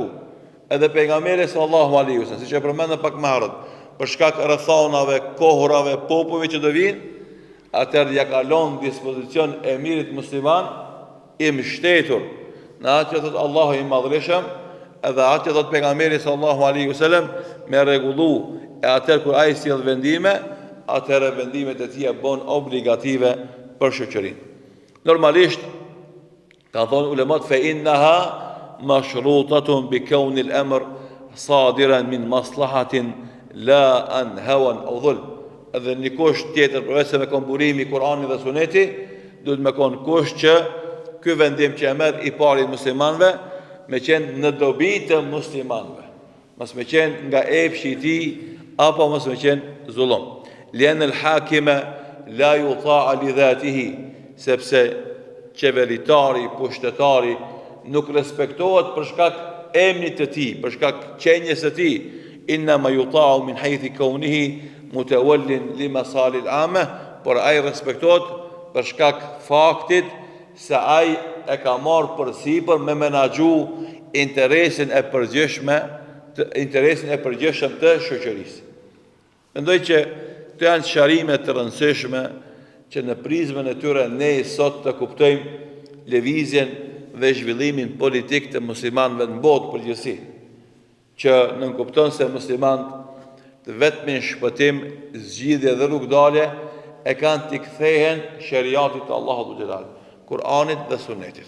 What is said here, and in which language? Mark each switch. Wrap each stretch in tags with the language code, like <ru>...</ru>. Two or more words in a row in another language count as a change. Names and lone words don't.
<sq>Edhe pejgamberi</sq> <ar>صلى الله عليه وسلم,</ar> <sq>siç e përmendëm pak më herët, për shkak rrethonave, kohërave, popujve që do vinë, atëherë ja kalon dispozicion emirit musliman i mbështetur në atë që thot Allahu i Madhërisëm, edhe atë që thot pejgamberi</sq> <ar>صلى الله عليه وسلم,</ar> <sq>me rregullu. E atëherë kur ai sjell vendime, atëherë vendimet e tija bën obligative për shoqërinë. Normalisht ka thonë ulemat</sq> <ar>فإنها مشروطة بكون الأمر صادرا من مصلحة لا عن هوى أو ظلم.</ar> <sq>Edhe një kusht tjetër përveç se me komburimi Kur'ani dhe Suneti, duhet me kon kusht që ky vendim që e merr i pari muslimanëve me qenë në dobi të muslimanëve, mos me qenë nga epshi i tij apo mos me qenë zullum.</sq> <ar>لأن الحاكم لا يطاع لذاته,</ar> <sq>sepse qeveritari, pushtetari nuk respektohet për shkak emrit të tij, për shkak qenjes së tij.</sq> <ar>إنما يطاع من حيث كونه متوليا لمصالح العامة,</ar> <sq>por ai respektohet për shkak faktit se ai e ka marrë përsipër me menaxhu interesin e përgjithshëm të shoqërisë. Mendoj që këto janë sqarime të rëndësishme që në prizmën e tyre ne sot të kuptojmë lëvizjen dhe zhvillimin politik të muslimanëve në botë përgjithësi, që nënkupton se muslimanët të vetmin shpëtim, zgjidhje dhe rrugdalje e kanë t'i kthehen shariatit të Allahut xhelal, Kur'anit dhe Sunetit.</sq>